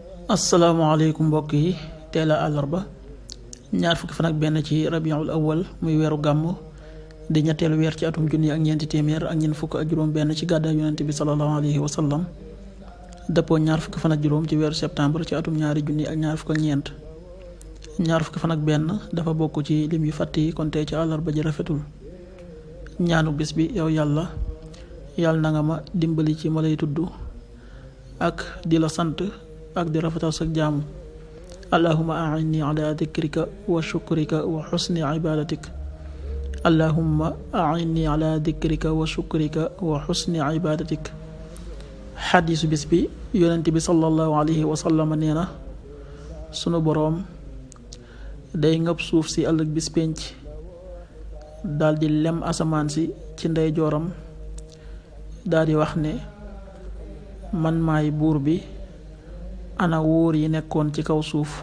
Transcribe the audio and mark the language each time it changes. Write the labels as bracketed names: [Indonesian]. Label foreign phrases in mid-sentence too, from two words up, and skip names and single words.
[Wolof] asalaamaaleykum mbokk yi teel a àllarba ñaar fukki fan ak benn ci rabiul awal muy weeru gàmm di ñetteelu weer ci atum junni ak ñeenti téeméer ak ñeent fukk ak juróom benn ci gàddaay yonent bi [Arabic] صلى الله عليه وسلم [Wolof] dëppoo ñaar fukki fan ak juróom ci weeru septembre ci atum ñaari junni ak ñaar fukk ak ñeent ñaar fukki fan ak benn dafa bokk ci lim yu fàtt yi kon tey ci àllarba ji rafetul. ñaanu bis bi yow yàlla na nga ma dimbali ci ma lay tudd ak di la sant ak di rafetal sa jaamu. [Arabic] اللهم أعني على ذكرك وشكرك وحسن عبادتك. اللهم أعني على ذكرك وشكرك وحسن عبادتك. [Wolof] xadiisu bis bi yonent bi [Arabic] صلى الله عليه وسلم [Wolof] nee na sunu boroom day ngëb suuf si ëllëg bis penc daldi lem asamaan si ci ndeyjooram daldi wax ne man maay buur bi ana wóor yi nekkoon ci kaw suuf.